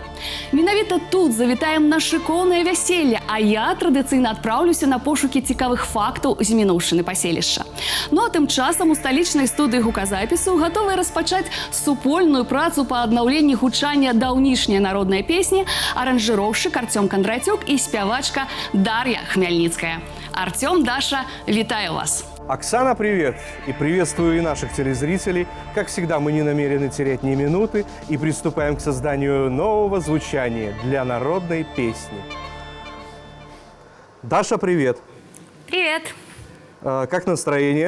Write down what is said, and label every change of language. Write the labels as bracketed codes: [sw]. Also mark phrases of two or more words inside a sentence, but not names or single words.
[be] Менавіта тут завітаем на шыкоўнае вяселле, а я традыцыйна адпраўлюся на пошукі цікавых фактаў з мінуўшчыны паселішча. Ну а тым часам у сталічнай студыі гуказапісу гатовыя распачаць супольную працу па аднаўленні гучання даўнішняй народнай песні аранжыроўшчык Артём Кондратюк і спявачка Дар'я Хмельницкая. Артём, Даша, витаю вас. [ru] Оксана, привет! И приветствую и наших телезрителей. Как всегда, мы не намерены терять ни минуты и приступаем к созданию нового звучания для народной песни. Даша, привет! Привет! Как настроение?